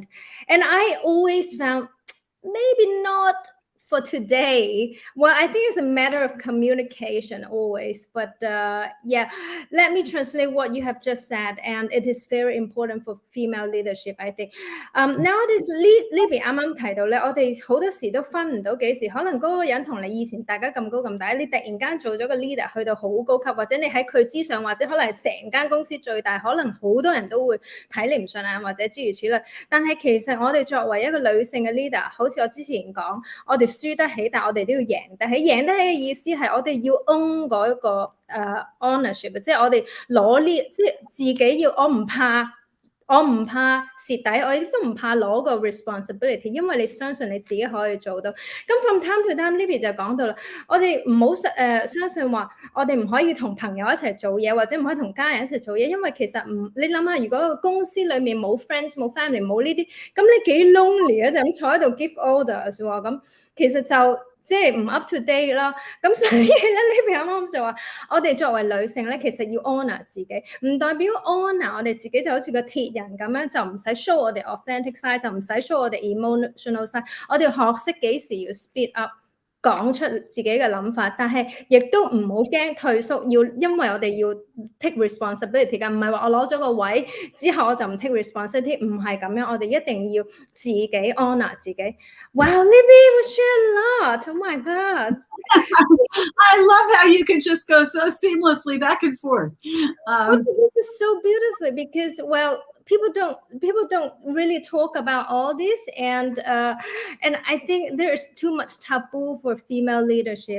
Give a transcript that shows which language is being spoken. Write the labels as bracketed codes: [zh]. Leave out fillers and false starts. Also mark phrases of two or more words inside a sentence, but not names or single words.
[en] And I always found maybe not for today. Well, I think it's a matter of communication always. But yeah, let me translate what you have just said. And it is very important for female leadership, I think. [yue] Nowadays, Libby 啱啱提到咧，我哋好多時都分唔到幾時，可能嗰個人同你以前大家咁高咁大，你突然間做咗個 leader 去到好高級，或者你喺佢之上，或者可能係成間公司最大，可能好多人都會睇你唔順眼，或者諸如此類。但係其實我哋作為一個女性嘅 leader，好似我之前講，我哋輸得起，但我哋都要贏得起。贏得起嘅意思係我哋要 own 嗰一個ownership， 即係我哋攞呢，即係自己要，我唔怕蝕底，我亦都唔怕攞個 responsibility， 因為你相信你自己可以做到。咁 [en] from time to time [yue] Libby 就講到啦，我哋唔好相信話我哋唔可以同朋友一齊做嘢，或者唔可以同家人一齊做嘢，因為其實你諗下，如果個公司裡面冇 friends 冇 family 冇呢啲，咁你幾 lonely 啊，就咁坐喺度 [en] give orders [yue] 喎，咁其實就即係唔 [en] up to date [yue] 啦。咁所以咧，Libby啱啱就話，我哋作為女性咧，其實要 honour 自己，唔代表 honour 我哋自己就好似個鐵人咁樣，就唔使 show 我哋 [en] authentic side， [yue] 就唔使 show 我哋 [en] emotional side。 [yue] 我哋要學識幾時要 [en] speed up， [yue] 講出自己嘅諗法，但係亦都唔好驚退縮，因為我哋要 [en] take responsibility [yue] 㗎，唔係話我攞咗個位之後我就唔 [en] take responsibility， [yue] 唔係咁樣，我哋一定要自己 honour 自己。 [en] Wow, Libby, we share a lot. Oh my God. I love how you can just go so seamlessly back and forth. This is so beautifully because, well, people don't really talk about all this, and I think there's too much taboo for female leadership.